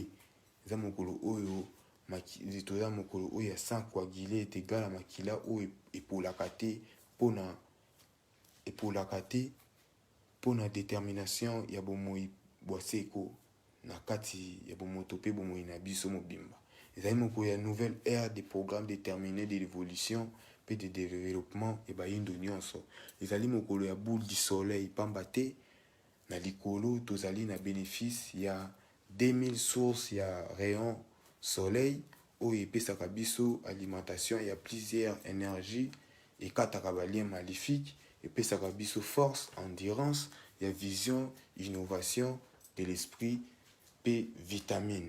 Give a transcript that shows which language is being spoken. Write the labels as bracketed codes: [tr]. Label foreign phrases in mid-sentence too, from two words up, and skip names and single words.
[ln] Eza mokolo oyo toza mokolo oyo ya Saint Coagulé tegala makila oyo epolaka te mpona détermination ya bomoi bwaseko na kati ya bomoto pe bomoi na biso mobimba. Ezali mokolo ya [fr] nouvelle ère des programmes déterminés de l'évolution pe de développement et [ln] bayindo nyonso. Ezali mokolo ya [fr] boule du soleil [ln] pamba te na likolo tozali na bénéfice ya 2000 sources ya [fr] rayon soleil [ln] oyo epesaka biso alimentation ya [fr] plusieurs énergies [ln] ekataka balien maléfique epesaka biso [fr] force, endurance, [ln] ya [fr] vision, innovation de l'esprit [ln] pe vitamine.